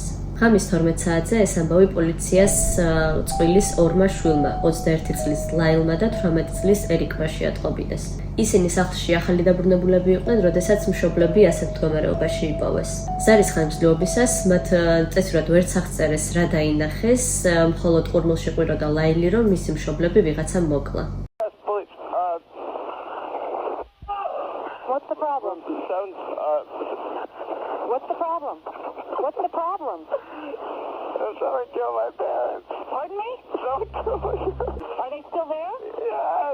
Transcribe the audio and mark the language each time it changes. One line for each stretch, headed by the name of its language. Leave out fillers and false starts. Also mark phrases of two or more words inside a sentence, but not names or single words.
Georgian: ღამის 12 საათზე ეს ამბავი პოლიციას წყვილის ორმა შვილმა, 21 წლის ლაილმა და 18 წლის ერიკმა შეატყობინეს. ისინი სახლში ახალი დაბრუნებულები იყვნენ, როდესაც მშობლები ასეთ მდგომარეობაში იპოვეს. ზარის ხანგრძლივობისას მათ წესურად ვერც აღწერეს რა დაინახეს, მხოლოდ ყურმილში ყვიროდა ლაილი, რომ მისი მშობლები ვიღაცამ მოკლა.
English: What's the problem? What's the problem? What's the problem? Someone killed my parents. Pardon me? Someone killed my parents. Are they still there? Yes.